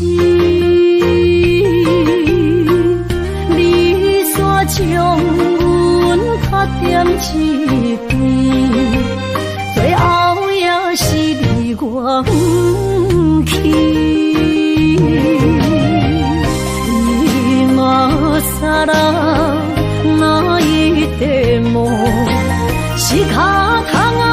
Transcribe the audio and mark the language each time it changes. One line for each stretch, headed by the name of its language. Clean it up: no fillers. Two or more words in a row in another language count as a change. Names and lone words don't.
Min Nan Chinese: 你煞将阮拍点一边，最后也是离我不去。
Japanese: 今さら泣いても仕方